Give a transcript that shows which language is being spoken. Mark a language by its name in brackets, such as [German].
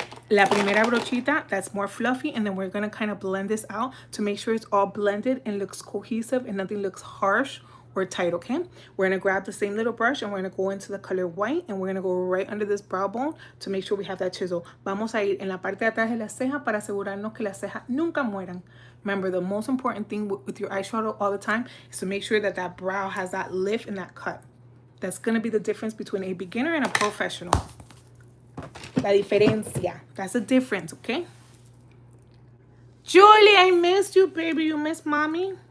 [Spanish] La primera brochita, [English] that's more fluffy, and then we're gonna kind of blend this out to make sure it's all blended and looks cohesive and nothing looks harsh or tight, okay? We're gonna grab the same little brush and we're gonna go into the color white, and we're gonna go right under this brow bone to make sure we have that chisel. [Spanish] Vamos a ir en la parte de atrás de la ceja para asegurarnos que las cejas nunca mueran. [English] Remember, the most important thing with your eyeshadow all the time is to make sure that that brow has that lift and that cut. That's gonna be the difference between a beginner and a professional. [Spanish] La diferencia. [English] That's the difference, okay? Julie, I missed you, baby. You missed mommy.